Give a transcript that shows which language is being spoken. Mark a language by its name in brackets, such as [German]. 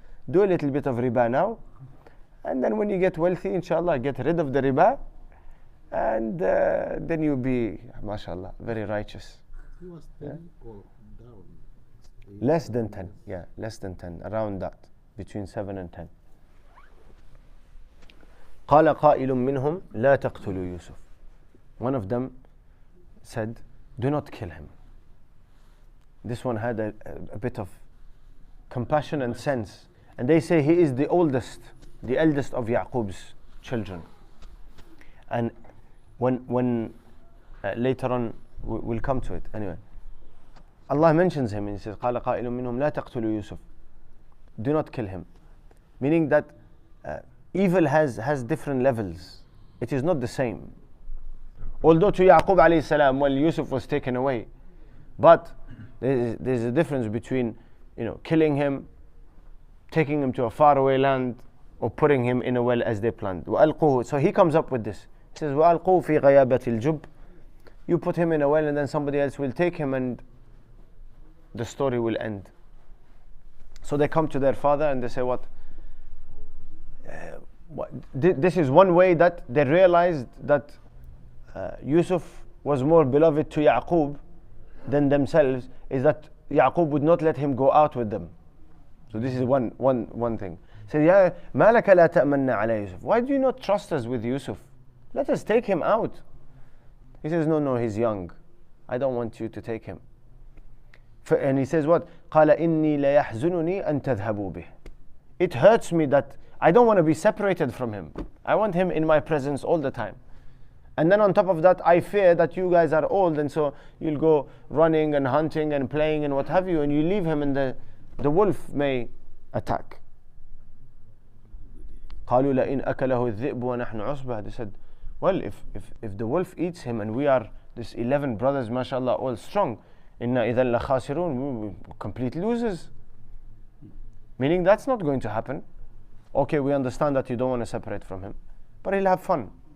[English] Do a little bit of riba now, and then when you get wealthy, inshallah, get rid of the riba, and then you'll be, mashallah, very righteous. He was 10 or down? Less than 10, yeah, less than 10, around that, between 7 and 10. [Arabic] قال قائل منهم لا تقتلوا يوسف. [English] One of them said, do not kill him. This one had a bit of compassion and sense. And they say he is the eldest of Yaqub's children. And when later on we'll come to it. Anyway, Allah mentions him and he says, [Arabic] قال قائل منهم لا تقتلوا يوسف. [English] Do not kill him. Meaning that evil has different levels. It is not the same. Although to Yaqub alayhi salam, well, Yusuf was taken away, but there's a difference between killing him, taking him to a faraway land, or putting him in a well as they planned. [Arabic] وَأَلْقُوهُ. [English] So he comes up with this. [Arabic] He says, وَأَلْقُوهُ فِي غَيَابَةِ الْجُبِّ. [English] You put him in a well and then somebody else will take him and the story will end. So they come to their father and they say, what? This is one way that they realized that Yusuf was more beloved to Yaqub than themselves, is that Yaqub would not let him go out with them. So this is one thing. Say, [Arabic] Ya ma laka la ta'manna ala Yusuf. [English] Why do you not trust us with Yusuf? Let us take him out. He says, no, he's young. I don't want you to take him. And he says what? [Arabic] قال إني ليحزنني أن تذهبوا به. [English] It hurts me that I don't want to be separated from him. I want him in my presence all the time. And then on top of that, I fear that you guys are old, and so you'll go running and hunting and playing and what have you, and you leave him and the wolf may attack. [Arabic] قالوا لئن أكله الذئب ونحن عصبة. [English] They said, well, if the wolf eats him and we are this 11 brothers, mashallah, all strong, [Arabic] inna idhan lakhasirun, [English] we complete losers. Meaning that's not going to happen. Okay, we understand that you don't want to separate from him, but he'll have fun.